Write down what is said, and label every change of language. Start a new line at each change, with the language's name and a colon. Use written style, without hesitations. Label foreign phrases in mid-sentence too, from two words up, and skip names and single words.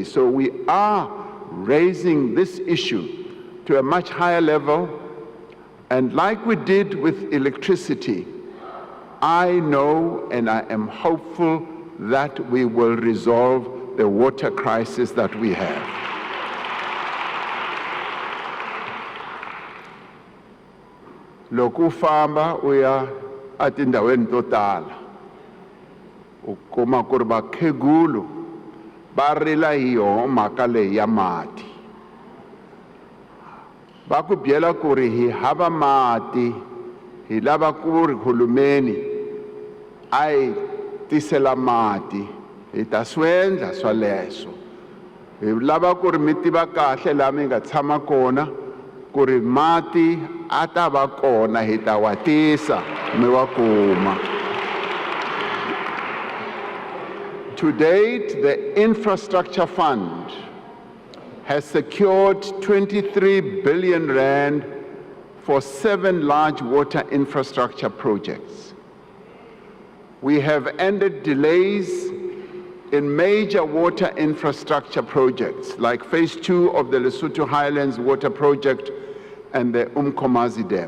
English: So we are raising this issue to a much higher level, and like we did with electricity, I know and I am hopeful that we will resolve the water crisis that we have.
Tsonga: Loko famba uya atindaweni to tala ukuma ku ri vakhegulu va rila hi yoho mhaka leyi ya mati, va ku byela ku ri hi hava mati, hi lava ku ri hulumeni a hi tisela mati, hi ta swendla swaleswo. Hi lava ku ri mi tiva kahle laha mi nga tshama kona ku ri mati a ta va kona, hi ta wa tisa mi wa kuma.
English: To date, the Infrastructure Fund has secured 23 billion rand for 7 large water infrastructure projects. We have ended delays in major water infrastructure projects like Phase 2 of the Lesotho Highlands Water Project and the Umkomazi Dam.